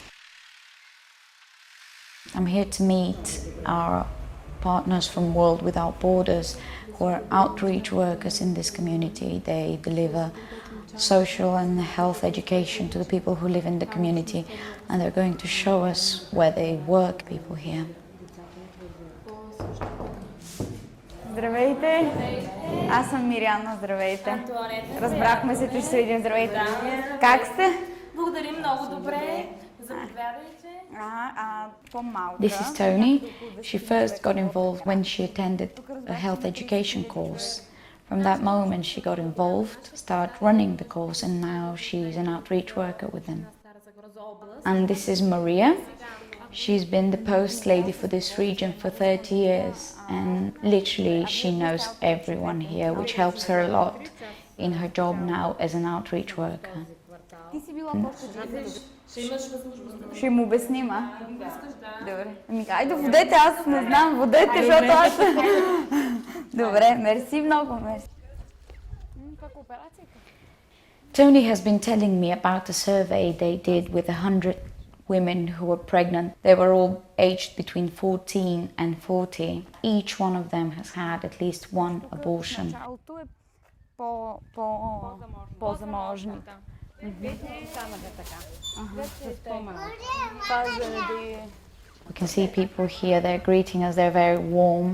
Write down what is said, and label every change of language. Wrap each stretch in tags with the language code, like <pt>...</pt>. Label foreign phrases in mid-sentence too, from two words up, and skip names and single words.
<en>I'm here to meet our partners from World Without Borders who are outreach workers in this community. They deliver social and health education to the people who live in the community and they're going to show us where they work, people here.</en> <bg>Здравейте! Аз съм Мириана, здравейте! Разбрахме се, че ще се видим, здравейте! Как сте? Благодарим много добре. Заповядайте.</bg> <en>This is Tony. She first got involved when she attended a health education course. From that moment she got involved, started running the course and now she's an outreach worker with them. And this is Maria. She's been the post lady for this region for 30 years and literally she knows everyone here, which helps her a lot in her job now as an outreach worker.</en> <bg>Ще им обясним, а? Добре. Ами, айде водете, аз не знам, водете, защото аз... Добре, мерси много, мерси.</bg> <en>Tony has been telling me about a survey they did with 100 women who were pregnant. They were all aged between 14 and 40. Each one of them has had at least one abortion. We can see people here, they're greeting us, they're very warm.</en>